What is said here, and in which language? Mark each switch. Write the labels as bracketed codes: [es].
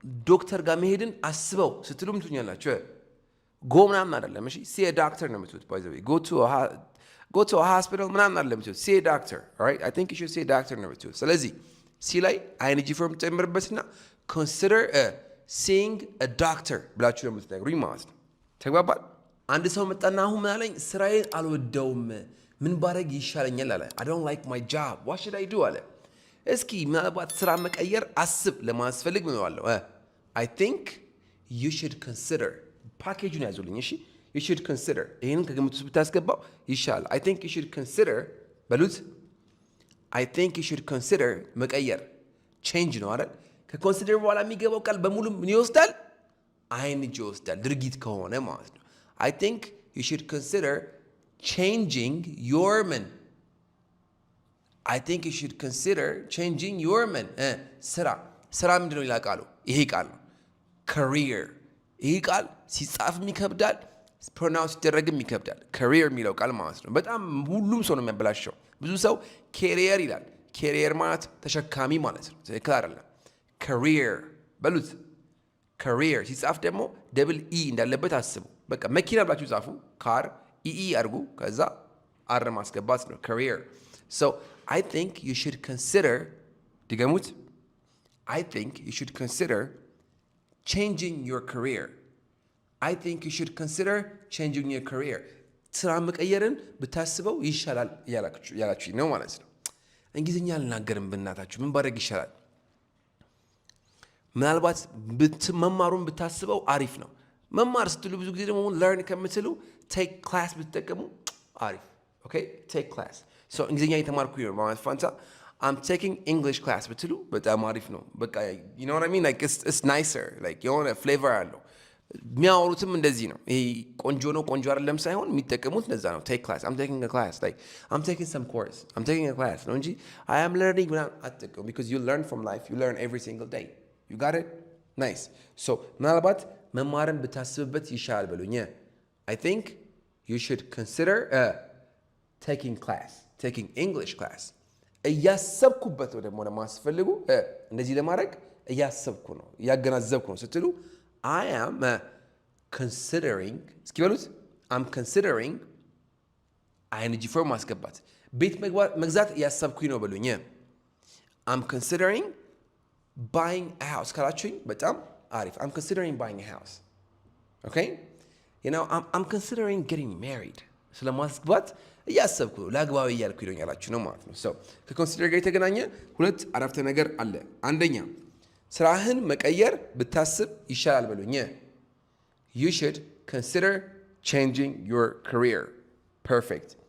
[am] ዶክተር ጋር መሄድን አስበው ስትሉም ትኛላችሁ። ጎ ምናምን አይደለም እሺ [en] see a doctor [am] ነው የምትሉት by the way [en] go to a hospital [am] ምናምን አይደለም የምትሉት see a doctor alright [en] I think you should see a doctor [am] ነው የምትሉት። ስለዚህ ሲ ላይ ing ፎርም ጨምርበትና [en] consider seeing a doctor [am] ብላችሁ ነው የምትነግሩኝ ማለት ነው። ተግባባል? አንድ ሰው መጣና አሁን ምን አለኝ? ስራዬን አልወደውም ምን ባረግ ይሻለኛል አለ። [en] I don't like my job what should I do [am] አለ። እስኪ ምናልባት ስራ መቀየር አስብ ለማስፈልግ ምን ነው [en] I think you should consider [am] ፓኬጁን ያዙልኝ እሺ። [en] you should consider [am] ይሄንን ከግምት ውስጥ ብታስገባው ይሻላል። I think you should consider በሉት። I think you should consider መቀየር change ነው አይደል? ከconsider በኋላ የሚገባው ቃል በሙሉ ምን ይወስዳል? ing ይወስዳል ድርጊት ከሆነ ማለት ነው። [en] I think you should consider changing your man I think you should consider changing your man [am] ስራ ምንድነው ይላል ቃሉ? ይሄ ቃል ነው career። ይሄ ቃል ሲጻፍም ይከብዳል ፕሮናውንስ ሲደረግም ይከብዳል። career የሚለው ቃል ማለት ነው። በጣም ሁሉም ሰው ነው የሚያበላሸው። ብዙ ሰው career ይላል። career ማለት ተሸካሚ ማለት ነው። ትክክል አይደለም። career በሉት። career ሲጻፍ ደግሞ ደብል ኢ እንዳለበት አስቡ። በቃ መኪና ብላችሁ ጻፉ ካር ኢኢ አድርጉ ከዛ አር ማስገባት ነው career። [en] So I think you should consider [am] ድገሙት [en] I think you should consider changing your career. I think you should consider changing your career. [am] ስራ መቀየርን ብታስበው ይሻላል ያላችሁ ነው ማለት ነው። እንግሊዝኛ አልናገርም በእናታችሁ ምን ባደርግ ይሻላል? ምናልባት መማሩን ብታስበው አሪፍ ነው። መማር ስትሉ ብዙ ጊዜ ደግሞ learn ከምትሉ [en] take class [am] ብትጠቀሙ አሪፍ። [en] Okay? Take class. So [am] እንግሊዝኛ እየተማርኩኝ ነው ማለት ፋንታ [en] I'm taking English class [am] ብትሉ በጣም አሪፍ ነው። በቃ [en] you know what I mean? Like it's nicer. [am] Like የሆነ flavor አለው። የሚያወሩትም እንደዚህ ነው። ይሄ ቆንጆ ነው ቆንጆ አይደለም ሳይሆን የሚጠቀሙት እንደዛ ነው። [en] take class. I'm taking a class. Like I'm taking some course. I'm taking a class. [am] ነው እንጂ [en] I am learning [am] አትጠቀሙ [en] because you learn from life. You learn every single day. You got it? Nice. So [am] ምናልባት መማርን ብታስብበት ይሻላል በሉኝ። [en] I think you should consider taking English class. [am] እያሰብኩበት ነው ደግሞ ለማስፈልጉ እንደዚህ ለማድረግ እያሰብኩ ነው እያገናዘብኩ ነው ስትሉ [en] I am considering [am] እስኪ በሉት I'm considering ing form ማስገባት ቤት መግዛት እያሰብኩኝ ነው በሉኝ። [en] I'm considering buying a house [am] ካላችሁኝ በጣም አሪፍ I'm considering buying a house. [en] Okay? You know, I'm considering getting married. [am] ስለማስገባት እያሰብኩ ነው ላግባው እያልኩኝ ነው ያላችሁ ነው ማለት ነው። So ከኮንሲደር ጋር የተገናኘ ሁለት አረፍተ ነገር አለ። አንደኛ ስራህን መቀየር ብታስብ ይሻላል በሉኝ። [en] You should consider changing your career. Perfect.